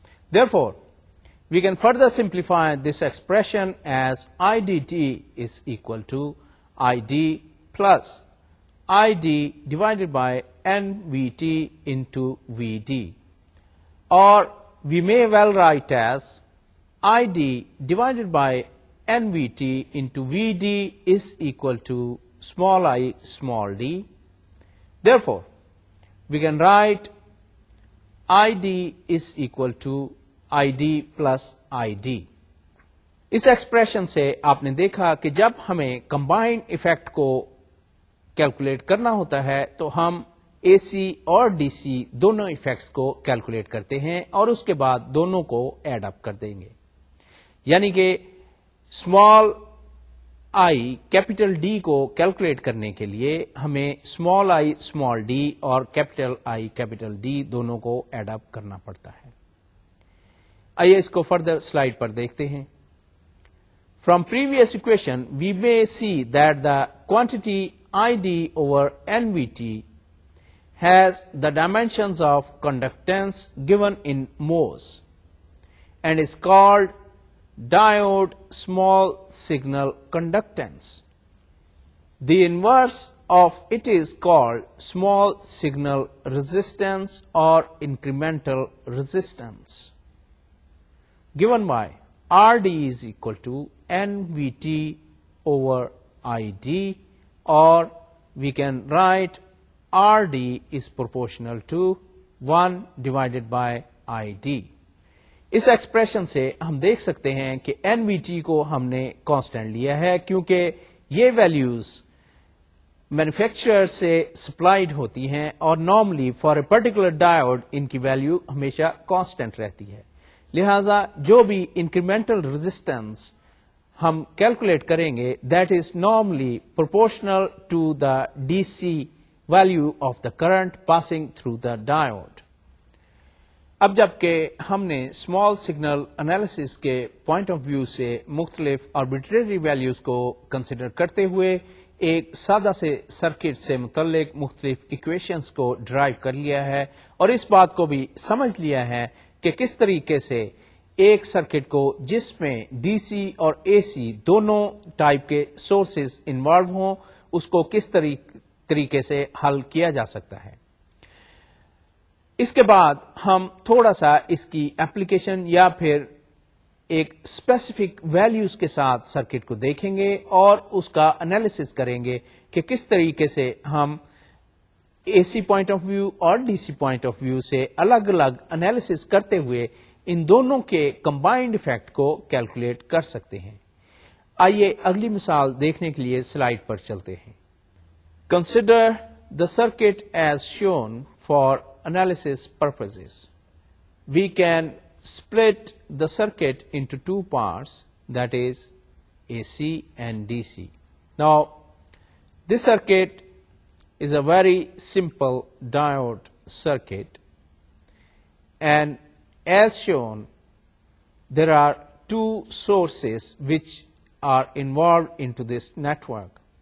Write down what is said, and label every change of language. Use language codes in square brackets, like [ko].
[en] Therefore, we can further simplify this expression as IDT is equal to ID plus ID divided by nVt into Vd, or we may well write as ID divided by nVt into Vd is equal to small I small d. Therefore, we can write ID is equal to ID plus ID. [ur] اس expression سے آپ نے دیکھا کہ جب ہمیں combined effect کو calculate کرنا ہوتا ہے تو ہم اے سی اور ڈی سی دونوں ایفیکٹس کو کیلکولیٹ کرتے ہیں اور اس کے بعد دونوں کو ایڈ اپ کر دیں گے. یعنی کہ اسمال آئی کیپٹل ڈی کو کیلکولیٹ کرنے کے لیے ہمیں اسمال آئی اسمال ڈی اور کیپٹل آئی کیپٹل ڈی دونوں کو ایڈ اپ کرنا پڑتا ہے. آئیے اس کو فردر سلائیڈ پر دیکھتے ہیں. [en] From previous equation, we may see that the quantity ID over nVt has the dimensions of conductance given in mhos and is called diode small signal conductance. The inverse of it is called small signal resistance or incremental resistance, given by RD is equal to nVt over ID, or we can write RD is proportional to 1 divided by ID. [ur] اس expression سے ہم دیکھ سکتے ہیں کہ nVt کو ہم نے constant لیا ہے کیونکہ یہ ویلیوز مینوفیکچرر سے سپلائڈ ہوتی ہیں اور [en] normally for a particular diode [ur] ان کی ویلیو ہمیشہ کانسٹنٹ رہتی ہے. لہذا جو بھی انکریمنٹل ریزسٹنس ہم کیلکولیٹ کریں گے [en] That is normally proportional to the D C value of the current passing through the diode. [ur] اب جبکہ ہم نے اسمال سگنل انالیسس کے پوائنٹ آف ویو سے مختلف آربیٹریری ویلیوز کو کنسیڈر کرتے ہوئے ایک سادہ سے سرکٹ سے متعلق مختلف ایکویشنز کو ڈرائیو کر لیا ہے اور اس بات کو بھی سمجھ لیا ہے کہ کس طریقے سے ایک سرکٹ کو جس میں ڈی سی اور اے سی دونوں ٹائپ کے سورسز انوالو ہوں اس کو کس طریقے سے حل کیا جا سکتا ہے. اس کے بعد ہم تھوڑا سا اس کی اپلیکیشن یا پھر ایک اسپیسیفک ویلیوز کے ساتھ سرکٹ کو دیکھیں گے اور اس کا انالیسس کریں گے کہ کس طریقے سے ہم اے سی پوائنٹ آف ویو اور D C point of view سے الگ الگ انالیسس کرتے ہوئے ان دونوں کے کمبائنڈ افیکٹ کو کیلکولیٹ کر سکتے ہیں. آئیے اگلی مثال دیکھنے کے لیے سلائیڈ پر چلتے ہیں. [en] Consider the circuit as shown for analysis purposes. We can split the circuit into two parts, that is AC and DC. Now, this circuit is a very simple diode circuit, and as shown, there are two sources which are involved into this network.